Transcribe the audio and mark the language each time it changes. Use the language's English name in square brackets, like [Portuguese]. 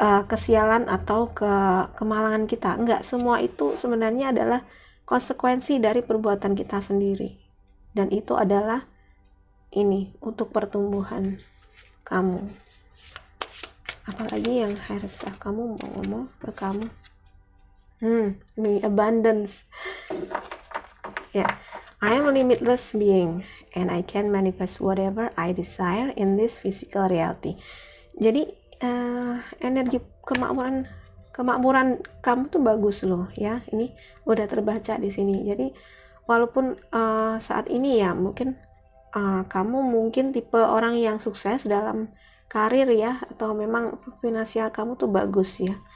[Indonesian] kesialan atau kemalangan kita. Enggak, semua itu sebenarnya adalah konsekuensi dari perbuatan kita sendiri, dan itu adalah ini untuk pertumbuhan kamu. Apalagi yang harus kamu mau ngomong ke kamu, ini abundance ya. [English] I am a limitless being and I can manifest whatever I desire in this physical reality. [Indonesian] Jadi energi kemakmuran kamu tuh bagus loh ya. Ini udah terbaca di sini. Jadi walaupun saat ini ya mungkin kamu mungkin tipe orang yang sukses dalam karir ya, atau memang finansial kamu tuh bagus ya.